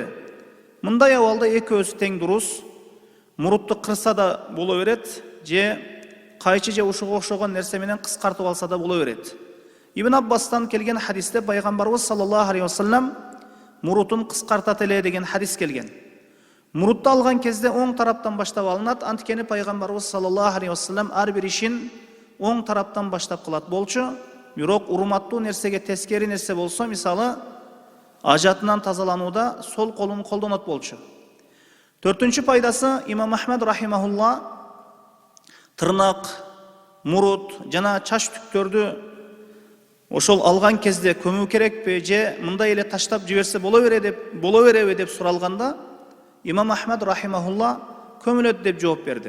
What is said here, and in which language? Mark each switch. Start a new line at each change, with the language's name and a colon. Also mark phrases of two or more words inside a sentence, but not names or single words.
Kyrgyz: Мындай абалда эки өзү тең дурус. Мурутту кырса да боло берет, же кайчы же ушукка окшогон нерсе менен кыскартып алса да боло берет. Ибн Аббастан келген хадисте Пайгамбарыбыз
Arabic: صلى الله عليه وسلم
Kyrgyz: мурутун кыскартат эле деген хадис келген. Мурутту алган кезде оң тараптан баштап алынат, анткени Пайгамбарыбыз
Arabic: صلى الله عليه وسلم
Kyrgyz: ар бир ишин оң тараптан баштап кылат болчу. Bирок урматтуу нерсеге тескери нерсе болсо, мисалы ажатынан тазаланууда сол колун колдонот болчу. Төртүнчү пайдасы Имам Ахмед рахимахулла тырнак, мурут жана чач түктөрдү ошол алган кезде көмүү керекпи же мындай эле таштап жиберсе боло береби деп суралганда, Имам Ахмед рахимахулла көмүлөт деп жооп берди.